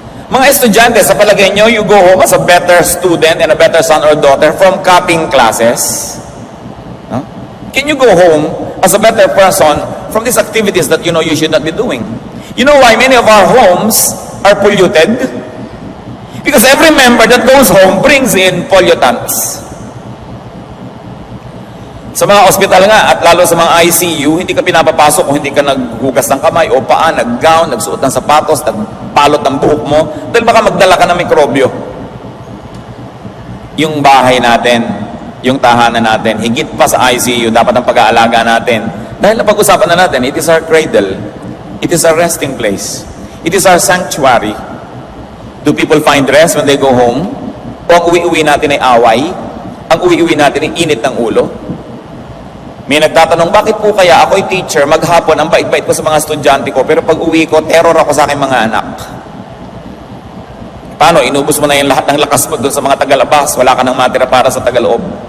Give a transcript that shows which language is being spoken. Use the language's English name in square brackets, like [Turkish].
[Filipino] Mga estudyante, sa palagay nyo, [English] you go home as a better student and a better son or daughter from copying classes? No? Can you go home as a better person from these activities that you know you should not be doing? You know why many of our homes are polluted? Because every member that goes home brings in pollutants. [Filipino] Sa mga ospital nga, at lalo sa mga ICU, hindi ka pinapapasok kung hindi ka naghugas ng kamay o paa, nag-gown, nagsuot ng sapatos, nagbalot ng buhok mo, dahil baka magdala ka ng mikrobyo. Yung bahay natin, yung tahanan natin, higit pa sa ICU, dapat ang pag-aalaga natin. Dahil napag-usapan na natin, [English] it is our cradle, it is our resting place, it is our sanctuary. Do people find rest when they go home? [Filipino] O ang uwi-uwi natin ay away? Ang uwi-uwi natin ay init ng ulo? May nagtatanong, bakit po kaya ako'y teacher, maghapon, ang bait-bait ko sa mga estudyante ko, pero pag uwi ko, terror ako sa aking mga anak. Paano? Inubos mo na yung lahat ng lakas mo doon sa mga tagalabas, wala ka nang matira para sa tagaloob.